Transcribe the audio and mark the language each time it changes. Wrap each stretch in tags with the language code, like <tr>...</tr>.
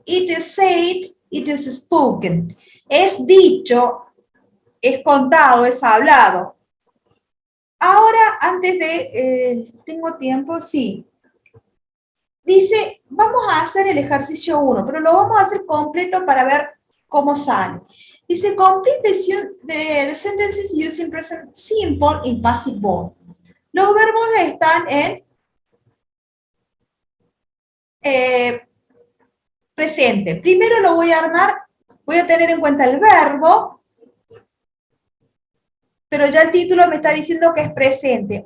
<en>It is said, it is spoken.</en> <es>Es dicho, es contado, es hablado. Ahora, antes de... ¿tengo tiempo? Sí. Dice, vamos a hacer el ejercicio 1, pero lo vamos a hacer completo para ver cómo sale.</es> <en>Dice, complete the sentences using present simple in passive voice.</en> <es>Los verbos están en presente. Primero lo voy a armar, voy a tener en cuenta el verbo, pero ya el título me está diciendo que es presente.</es>